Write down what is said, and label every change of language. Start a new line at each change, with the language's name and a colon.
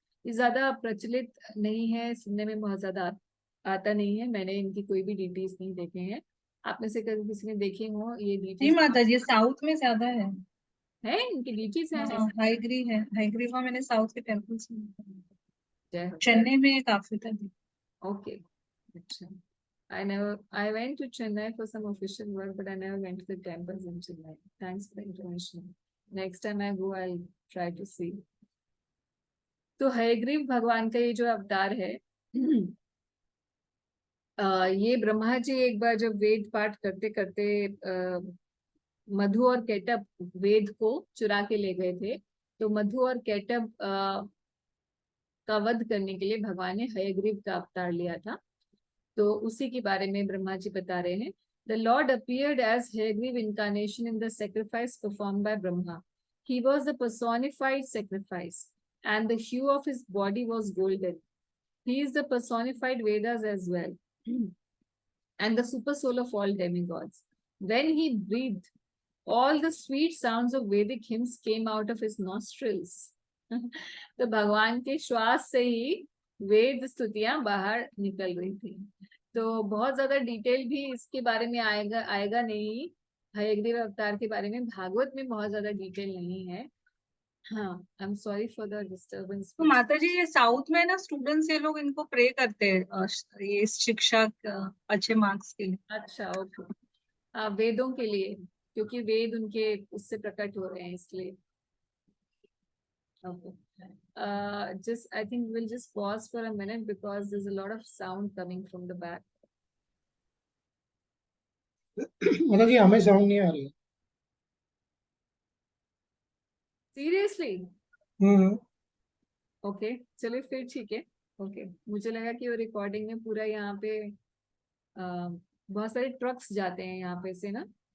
Hindi: ये ज्यादा प्रचलित नहीं है, सुनने में बहुत ज्यादा आता नहीं है, मैंने इनकी कोई भी डिटेल्स नहीं देखे हैं। आप में से कभी किसी ने देखे हो ये नहीं डिटेल्स? माता जी, साउथ में ज्यादा है इनकी डिटेल्स है? हाँ, हाईग्री है। हाईग्री का मैंने साउथ के टेम्पल से जय हो। चेन्नई में काफी था। ओके, अच्छा।
English: I went to Chennai for some official work, but I never went to the temples in Chennai. Thanks for the information. Next time I go, I'll try to see.
Hindi: तो हयग्रीव भगवान का ये जो अवतार है, ये ब्रह्मा जी एक बार जब वेद पाठ करते करते मधु और केटप वेद को चुरा के ले गए थे, तो मधु और केटप का वध करने के लिए भगवान ने हयग्रीव का अवतार लिया था। तो उसी के बारे में ब्रह्मा जी बता रहे हैं।
English: The Lord appeared as Hagriv incarnation in the sacrifice performed by Brahma. He was the personified sacrifice, and the hue of his body was golden. He is the personified Vedas as well, and the super soul of all demigods. When he breathed, all the sweet sounds of Vedic hymns came out of his nostrils.
Hindi: तो भगवान के श्वास से ही वेद स्तुतियां बाहर निकल रही थी। तो बहुत ज्यादा डिटेल भी इसके बारे में आएगा नहीं। हयग्रीव अवतार के बारे में भागवत में बहुत ज्यादा डिटेल नहीं है।
English: हाँ, I am sorry for the disturbance.
Hindi: तो माता जी, ये साउथ में ना स्टूडेंट्स ये लोग इनको प्रे करते हैं ये शिक्षा अच्छे मार्क्स के लिए। अच्छा, ओके। वेदों के लिए, क्योंकि वेद उनके उससे प्रकट हो रहे हैं इसलिए।
English: Okay. Just I think we'll just pause for a minute because there's a lot of sound coming from the back.
Hindi: मतलब कि हमें साउंड नहीं आ रही।
English: Seriously? हम्म।
Hindi: Okay, चलिए फिर ठीक है। Okay, मुझे लगा कि वो रिकॉर्डिंग में पूरा यहाँ पे बहुत सारे ट्रक्स जाते हैं यहाँ पे से ना।